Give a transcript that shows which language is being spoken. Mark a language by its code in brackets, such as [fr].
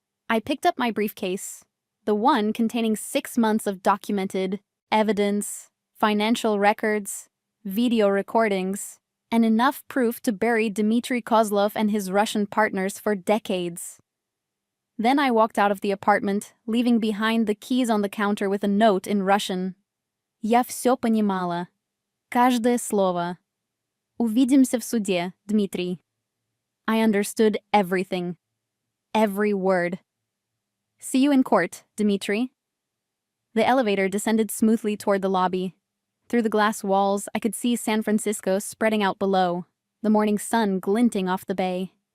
[en] I picked up my briefcase, the one containing 6 months of documented evidence, financial records, video recordings, and enough proof to bury Dmitry Kozlov and his Russian partners for decades. Then I walked out of the apartment, leaving behind the keys on the counter with a note in Russian. [ru] Я всё понимала. Каждое слово. Увидимся в суде, Дмитрий. [en] I understood everything. Every word. See you in court, Dmitry. The elevator descended smoothly toward the lobby. Through the glass walls, I could see San Francisco spreading out below, the morning sun glinting off the bay.